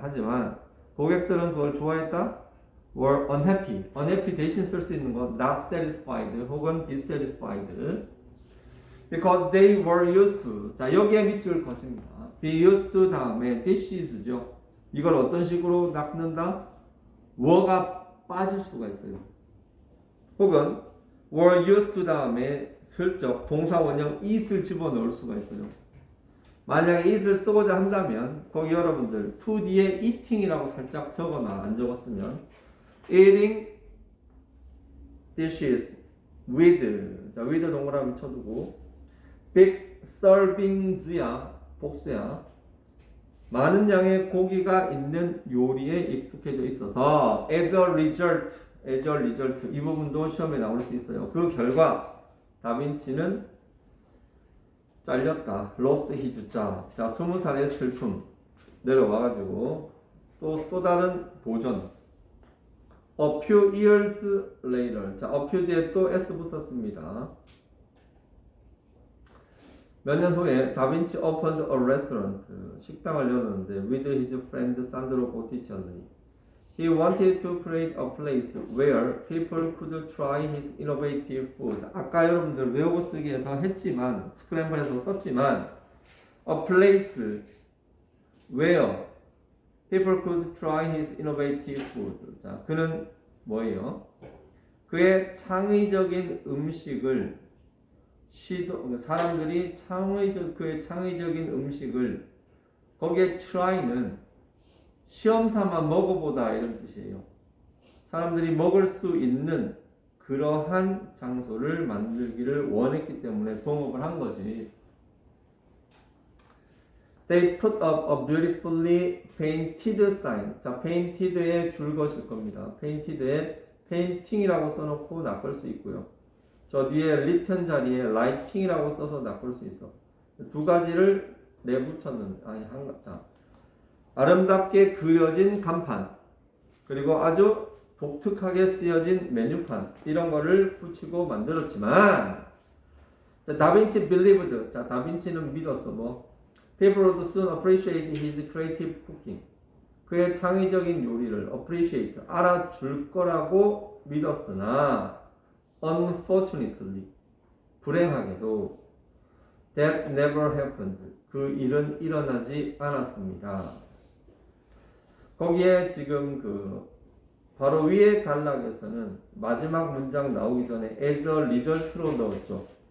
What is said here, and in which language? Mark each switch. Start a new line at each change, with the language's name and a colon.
Korean: 하지만 고객들은 그걸 좋아했다?
English: were unhappy
Korean: 대신 쓸 수 있는 건
English: not satisfied 혹은 dissatisfied because they were used to.
Korean: 자, 여기에 밑줄 거십니다. be used to 다음에 dishes죠. 이걸 어떤 식으로 낚는다? were가 빠질 수가 있어요. 혹은 were used to 다음에 슬쩍 동사 원형 is를 집어넣을 수가 있어요. 만약에 it을 쓰고자 한다면 거기 여러분들 to 뒤에 eating이라고 살짝 적어놔. 안 적었으면 eating dishes with. 자, with 동그라미 쳐두고
English: big servings
Korean: 야 복수야. 많은 양의 고기가 있는 요리에 익숙해져 있어서
English: as a result
Korean: 이 부분도 시험에 나올 수 있어요. 그 결과 다빈치는 잘렸다.
English: lost his job.
Korean: 자, 20살의 슬픔 내려와가지고 또 다른 도전.
English: a few years later.
Korean: 자, a few 뒤에 또 s 붙었습니다. 몇 년 후에 다빈치
English: opened a restaurant.
Korean: 식당을 열었는데
English: with his friend Sandro Botticelli. He wanted to create a place where people could try his innovative food.
Korean: 아까 여러분들 외우고 쓰기에서 했지만 스크램블해서 썼지만
English: a place where people could try his innovative food.
Korean: 자, 그는 뭐예요? 그의 창의적인 음식을 사람들이 그의 창의적인 음식을 거기에 try는 시험 삼아 먹어보다 이런 뜻이에요. 사람들이 먹을 수 있는 그러한 장소를 만들기를 원했기 때문에 동업을 한 거지.
English: They put up a beautifully painted sign.
Korean: 자, painted에 줄 것일 겁니다. painted에 painting이라고 써놓고 낚을 수 있고요. 저 뒤에 written 자리에 writing이라고 써서 낚을 수 있어. 두 가지를 내붙였는데 자, 아름답게 그려진 간판 그리고 아주 독특하게 쓰여진 메뉴판 이런 거를 붙이고 만들었지만 자, 다빈치 believed. 자, 다빈치는 믿었어.
English: 뭐 people would soon appreciate his creative cooking.
Korean: 그의 창의적인 요리를 appreciate 알아줄 거라고 믿었으나 unfortunately 불행하게도
English: that never happened.
Korean: 그 일은 일어나지 않았습니다. 거기에 지금 바로 위에 단락에서는 마지막 문장 나오기 전에 as a result로 넣었죠.